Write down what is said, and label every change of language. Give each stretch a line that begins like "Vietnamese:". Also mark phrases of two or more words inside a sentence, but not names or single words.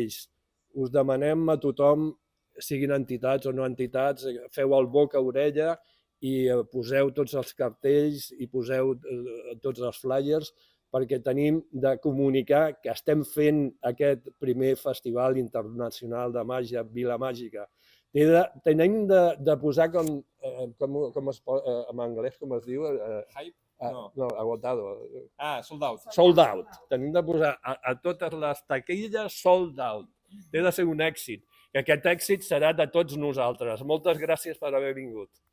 Catalan: Us demanem a tothom siguin entitats o no entitats, feu el boca-orella i poseu tots els cartells i poseu tots els flyers, perquè tenim de comunicar que estem fent aquest primer Festival Internacional de Màgia Vila Màgica. Tenim de posar com en anglès, com es diu? Hype? No, agotado.
English: Sold out. Sold out.
Catalan: Tenim de posar a totes les taquilles
English: sold out.
Catalan: Té de ser un èxit, que aquest èxit serà de tots nosaltres. Moltes gràcies per haver vingut.